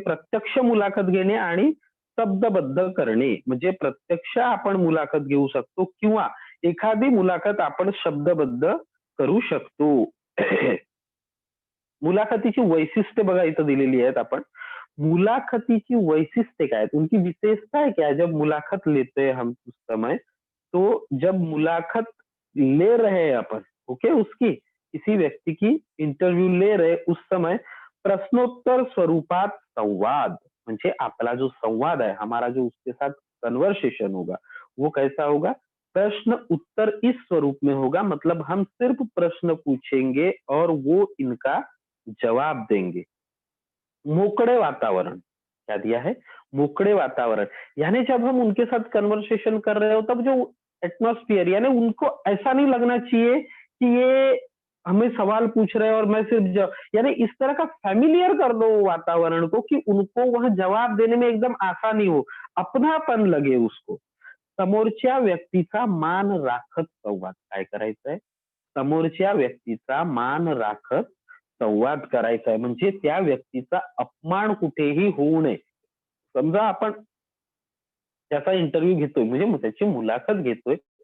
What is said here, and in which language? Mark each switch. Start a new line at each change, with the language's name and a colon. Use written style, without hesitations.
Marathi: प्रत्यक्ष मुलाखत घेणे आणि शब्दबद्ध करणे. म्हणजे प्रत्यक्ष आपण मुलाखत घेऊ शकतो किंवा एखादी मुलाखत आपण शब्दबद्ध करू शकतो. मुलाखतीची वैशिष्ट्य बघा इथं दिलेली आहेत. आपण मुलाखतीची वैशिष्ट्य काय,
Hindi: उनकी विशेषता क्या है. जब मुलाखत लेते हैं हम उस समय, तो जब मुलाखत ले रहे हैं अपन, ओके, उसकी किसी व्यक्ति की इंटरव्यू ले रहे उस समय
Marathi: प्रश्नोत्तर स्वरूपात संवाद. म्हणजे आपला
Hindi: जो संवाद है, हमारा जो उसके साथ कन्वर्सेशन होगा वो कैसा होगा, प्रश्न उत्तर इस स्वरूप में होगा. मतलब हम सिर्फ प्रश्न पूछेंगे और वो इनका जवाब देंगे. मोकड़े वातावरण. क्या दिया है? मोकड़े वातावरण. यानी जब हम उनके साथ कन्वर्सेशन कर रहे हो तब जो एटमॉस्फेयर, यानी उनको ऐसा नहीं लगना चाहिए कि ये हमें सवाल पूछ रहे हैं और मैं सिर्फ यानी इस तरह का फैमिलियर कर दो वातावरण को कि उनको वह जवाब देने में एकदम आसानी हो, अपनापन लगे उसको.
Marathi: समोरच्या व्यक्तीचा मान राखत संवाद. काय करायचंय? समोरच्या व्यक्तीचा मान राखत संवाद करायचा आहे. म्हणजे त्या व्यक्तीचा अपमान कुठेही होऊ नये. समजा आपण त्याचा इंटरव्ह्यू घेतोय, म्हणजे त्याची मुलाखत घेतोय,